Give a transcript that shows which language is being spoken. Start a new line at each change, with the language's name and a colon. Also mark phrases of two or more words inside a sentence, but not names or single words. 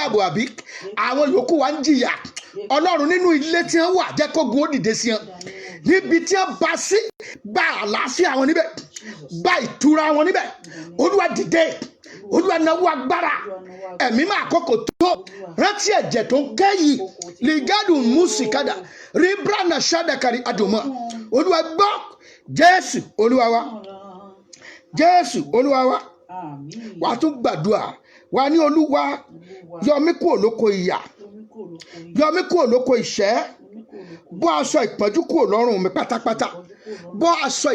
Yoruba: ààbò àbí àwọn yòókù wa ń jìyà ọlọ́run nínú ilé tí wọ́n wà jẹ́ kógun ó dìde sí wọn níbi tí wọ́n bá sí gba àlàáfíà wọn níbẹ̀ gba ìtura wọn níbẹ̀ olúwa dìde olúwa náwó agbára ẹ̀mí máa kókò tó rántí ẹ̀jẹ̀ tó ń kẹ́yì ligádùn mùsìkádà ríbránà sádàkàrí àdùnmọ́ olúwa gbọ́ jésù olúwa wa jésù olúwa wa wàá tún gbàdúrà wà ní olúwa yọ mí kúrò lóko ìyà yọ mí kúrò lóko ìṣẹ́ bọ́ aṣọ ìpọ́njú kúrò lọ́rùn mi pátápátá bọ́ aṣọ